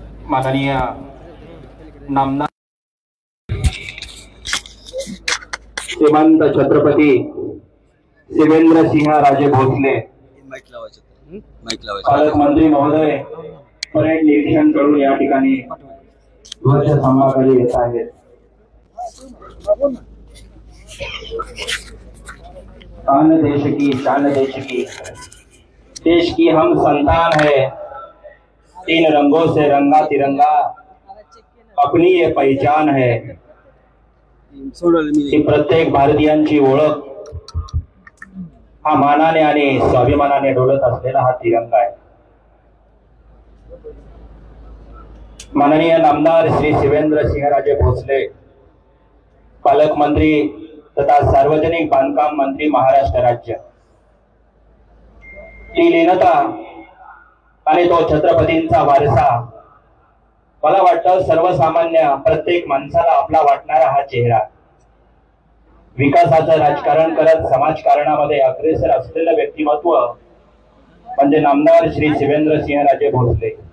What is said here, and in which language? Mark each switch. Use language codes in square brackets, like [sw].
[mr] माननीय नामदार श्रीमंत छत्रपती शिवेंद्र सिंह राजे भोसले पालकमंत्री महोदय परेड निरीक्षण करून या ठिकाणी ध्वज स्तंभाखाली येत आहेत। [hi] शान देश की, शान देश की, देश की हम संतान है, तीन रंगों से रंगा तिरंगा, अपनी ये पहचान है। [mr] ही प्रत्येक भारतीयांची ओळख हा मानाने आणि स्वाभिमानाने डोलत असलेला हा तिरंगा आहे। माननीय नामदार श्री शिवेंद्र सिंहराजे भोसले पालकमंत्री तथा सार्वजनिक बांधकाम मंत्री महाराष्ट्र राज्य, ती लीनता आणि तो छत्रपतींचा वारसा, मला वाटतं सर्वसामान्य प्रत्येक माणसाला आपला वाटणारा हा चेहरा, विकासाचं राजकारण करत समाजकारणामध्ये अग्रेसर असलेलं व्यक्तिमत्व म्हणजे नामदार श्री शिवेंद्र सिंहराजे भोसले।